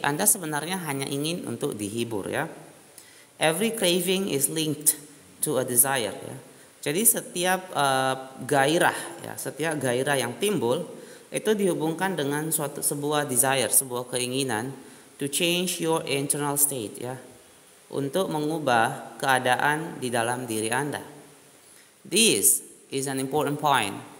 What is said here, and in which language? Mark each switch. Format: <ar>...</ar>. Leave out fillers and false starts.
<id>Anda sebenarnya hanya ingin untuk dihibur ya.</id> <en>Every craving is linked to a desire ya.</en> <id>Jadi setiap gairah ya, setiap gairah yang timbul itu dihubungkan dengan sebuah desire, sebuah keinginan</id> <en>to change your internal state</en> <id>ya. Untuk mengubah keadaan di dalam diri Anda.</id> <en>This is an important point.</en>